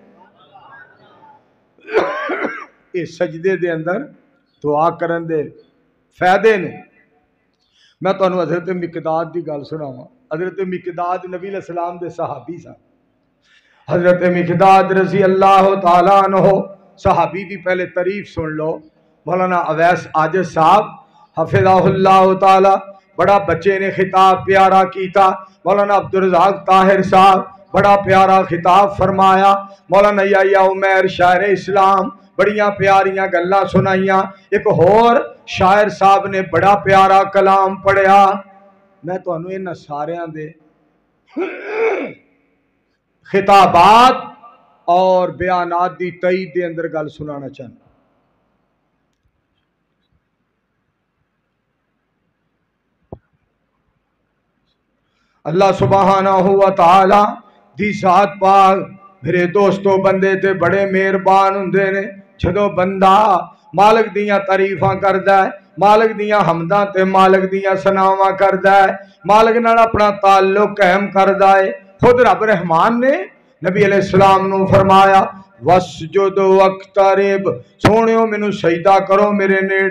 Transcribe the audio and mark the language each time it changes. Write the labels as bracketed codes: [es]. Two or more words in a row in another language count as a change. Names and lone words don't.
[pa] اس سجدے دے اندر دعا کرن دے فائدے نیں. میں تہانوں حضرت مقداد کی گل سناواں. حضرت مقداد نبی علیہ السلام دے صحابی سن. حضرت مقداد [ar] رضي الله تعالى عنه [pa] صحابی کی پہلے تعریف سن لو. مولانا اویس عاجز صاحب [ar] حفظه الله تعالى [pa] بڑا بچے نے خطاب پیارا کیا. مولانا عبد الرزاق طاہر صاحب بڑا پیارا خطاب فرمایا. مولانا یحییٰ عمیر شاعر اسلام بڑیاں پیاریاں گلاں سنائیاں. اک ہور شاعر صاحب نے بڑا پیارا کلام پڑھیا. میں تہانوں انہاں ساریاں دے خطابات اور بیانات دی تائید دے اندر گل سنانا چاہنا. [ar] الله سبحانه وتعالى [pa] دی ذات پاک میرے دوستوں بندے تے بڑے مہربان ہندے نیں. جدوں بندہ مالک دیاں تعریفاں کردا ہے، مالک دیاں حمداں تے مالک دیاں ثناواں کردا ہے، مالک نال اپنا تعلق قائم کردا ہے. خود رب رحمان نے نبی علیہ السلام نوں فرمایا [ar] واسجد واقترب, [pa] سونیو مینوں سجدہ کرو، میرے نیڑے